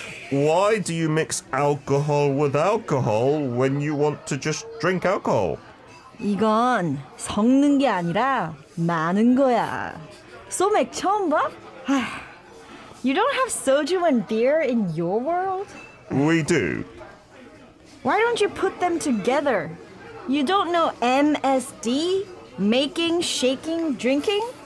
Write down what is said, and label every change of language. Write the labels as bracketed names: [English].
[English] Why do you mix alcohol with alcohol when you want to just drink alcohol? [Korean] 이건 섞는 게 아니라 마는 거야. 소맥 처음 봐? [English] You don't have soju and beer in your world? We do. Why don't you put them together? You don't know MSD? Making, shaking, drinking?